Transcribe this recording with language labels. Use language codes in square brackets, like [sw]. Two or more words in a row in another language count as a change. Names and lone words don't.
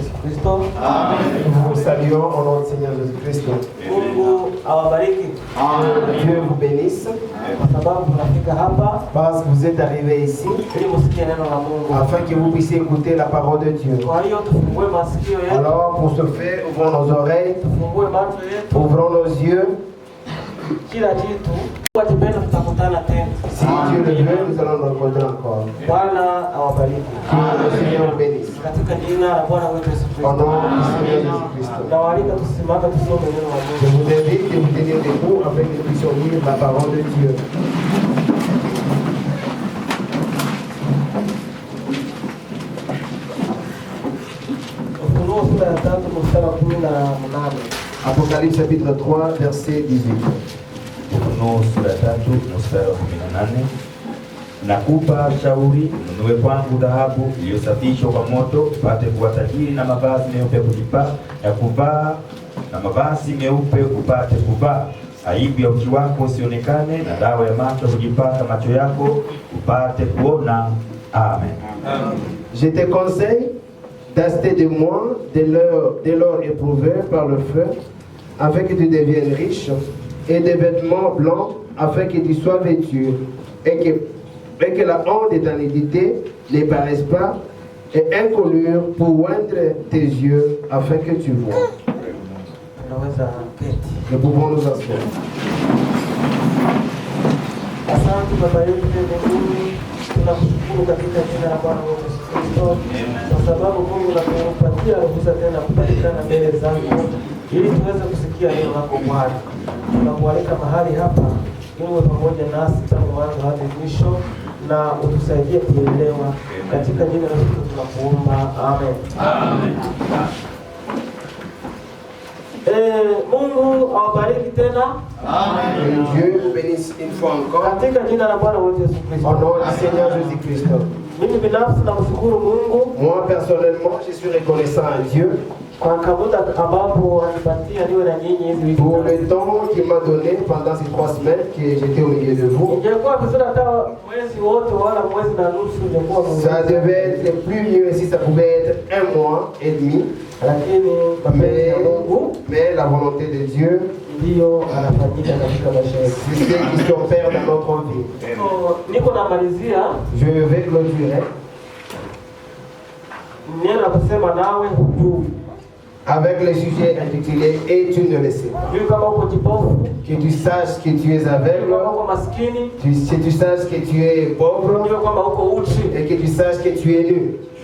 [sw] Kristo. Amen. [fr] Nous vous saluons au nom du Seigneur Jésus-Christ. [sw] Mungu awabariki. [fr] Dieu vous bénisse. [sw] Kwa sababu mnafika hapa [fr] parce que vous êtes arrivés ici [sw] ili msikie neno la Mungu. [fr] afin que vous puissiez écouter la parole de Dieu. [sw] Kwa hiyo tufungue masikio yetu. [fr] Alors pour ce faire, ouvrons nos oreilles, [sw] Tufungue macho yetu. [fr] ouvrons nos yeux. [sw] Kila kitu kwa kipendo tutakutana tena. [fr] Si Dieu le veut, nous allons nous rencontrer encore. [sw] Bwana awabariki. [fr] Que le Seigneur vous bénisse. [sw] Katika jina la Bwana wetu Yesu [fr] Au [sw] Kristo. [fr] nom du Seigneur Jésus-Christ. [sw] Nawaalika tusimame tusome neno la [fr] Je [sw] Mungu. [fr] vous invite de vous tenir debout afin que nous puissions lire la parole de Dieu. [sw] Ufunuo sura ya 3 mstari wa 18. [fr] Apocalypse chapitre 3, verset 18. [sw] Ufunuo sura ya 3 mstari wa 18. Nakupa shauri, ununue kwangu dhahabu iliyosafishwa kwa moto, upate kuwa tajiri, na mavazi meupe ya kuvaa, na mavazi meupe upate kuvaa, aibu ya uchi wako usionekane, na dawa ya macho hujipaka macho yako upate kuona. Amen. [fr] Je te conseille d'acheter de moi de l'or éprouvé par le feu, afin que tu deviennes riche, et des vêtements blancs, afin que tu sois vêtu, et que la honte de ta nudité ne paraisse pas, et incolore pour oindre tes yeux, afin que tu vois. Nous pouvons nous asseoir. [sw] Asante Baba yetu mbinguni, tunakushukuru katika jina la Bwana wetu Yesu Kristo, kwa sababu Mungu unatupatia ruhusa tena kupatikana mbele zako ili tuweze kusikia neno lako Bwana. Tunakualika mahali hapa ili uwe pamoja nasi tangu mwanzo hadi mwisho na utusaidie kuelewa. Katika jina la Yesu tunakuomba. Amen. Amen. Mungu awabariki tena. Amen. [fr] Dieu vous bénisse une fois encore. [sw] Katika jina la Bwana wetu Yesu Kristo. [fr] Au nom du Seigneur Jésus-Christ. [sw] Mimi binafsi namshukuru Mungu. [fr] Moi personnellement, je suis reconnaissant à Dieu [sw] Kwa kamuda ambapo anipatia niwe na nyinyi hizi wiki. [fr] pour le temps qu'il m'a donné pendant ces 3 semaines que j'étais au milieu de vous. [sw] Ingekuwa vizuri hata mwezi wote wala mwezi na nusu ingekuwa vizuri. [fr] Ça devait être plus mieux si ça pouvait être 1 mois et demi. [sw] Lakini mapenzi ya Mungu [fr] Mais la volonté de Dieu, [sw] ndio anafanyika katika maisha yetu. [fr] c'est ce qui s'opère dans notre vie. [sw] Niko namalizia. [fr] Je vais clôturer [sw] neno la kusema nawe hujui. [fr] Avec le sujet intitulé Et tu ne le sais pas. Que tu saches que tu es aveugle, que tu saches que tu es pauvre, et que tu saches que tu es nu.